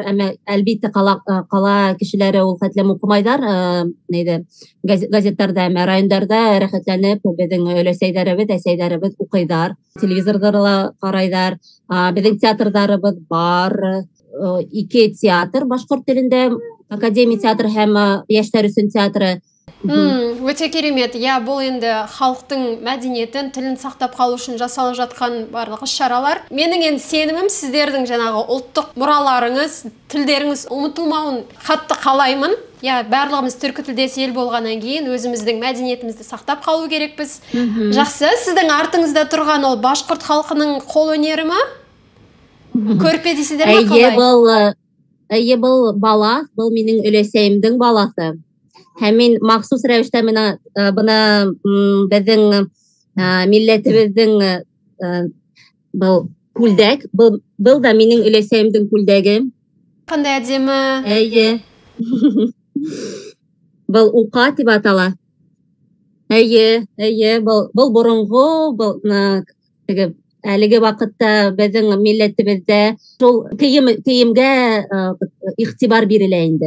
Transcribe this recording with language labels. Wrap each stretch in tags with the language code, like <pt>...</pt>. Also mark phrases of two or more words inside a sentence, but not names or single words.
<ba>Әмма әлбәттә кала кешеләре ул хәтлем укымайдар, газеттарда, әмма районнарда рәхәтләнеп безнең өләсәйләребез, әсәйләребез укыйдар. Телевизорда ла карайдар. Безнең театрдарыбыз бар. 2 театр башкорт телендә, академия театры һәм яшьләр өчен театры.</ba> <kk>Өте керемет. Я, бұл енді халықтың мәдениетін, тілін сақтап қалу үшін жасалып жатқан барлық іс-шаралар. Менің енді сенімім, сіздердің жаңағы ұлттық мұраларыңыз, тілдеріңіз ұмытылмауын қатты қалаймын. Я, барлығымыз түркі тілдес ел болғаннан кейін өзіміздің мәдениетімізді сақтап қалу керекпіз. Жақсы, сіздің артыңызда тұрған ол башқұрт халқының қол өнері ма? Көрпе дейсіздер ме қалай? Бұл бала, бұл менің өлесейімдің баласы.</kk> <ba>Һәм мин махсус рәвештә бына безнең милләтебезнең был күлдәк, был да минең өләсәемнең күлдәге.</ba> <kk>Кандай әдемі.</kk> <ba>Әйе. Был ука дип атала. Әйе, был борынгы, был әлеге вакытта безнең милләтебездә шул киемгә игътибар бирелә инде.</ba>